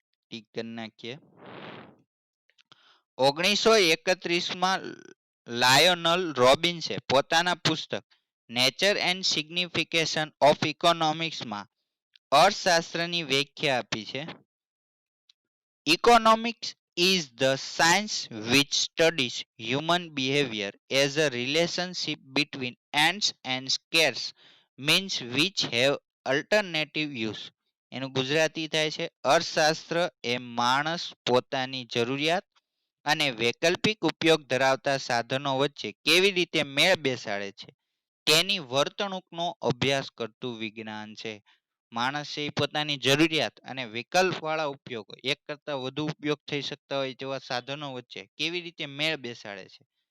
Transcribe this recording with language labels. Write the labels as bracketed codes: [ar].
[gu] Tick કરી નાખીએ. 1931માં લાયોનલ રોબિન્સે પોતાના પુસ્તક નેચર એન્ડ સિગ્નિફિકેશન ઓફ ઇકોનોમિક્સમાં અર્થશાસ્ત્રની વ્યાખ્યા આપી છે. [en] Economics is the science which studies human behavior as a relationship between ends and scarce means which have alternative use. [gu] એનું ગુજરાતી થાય છે અર્થશાસ્ત્ર એ માણસ પોતાની જરૂરિયાત અને વૈકલ્પિક ઉપયોગ ધરાવતા સાધનો વચ્ચે કેવી રીતે મેળ બેસાડે છે તેની વર્તણૂકનો અભ્યાસ કરતું વિજ્ઞાન છે. માણસે પોતાની જરૂરિયાત અને વિકલ્પવાળા ઉપયોગો, એક કરતાં વધુ ઉપયોગ થઈ શકતા હોય તેવા સાધનો વચ્ચે કેવી રીતે મેળ બેસાડે છે.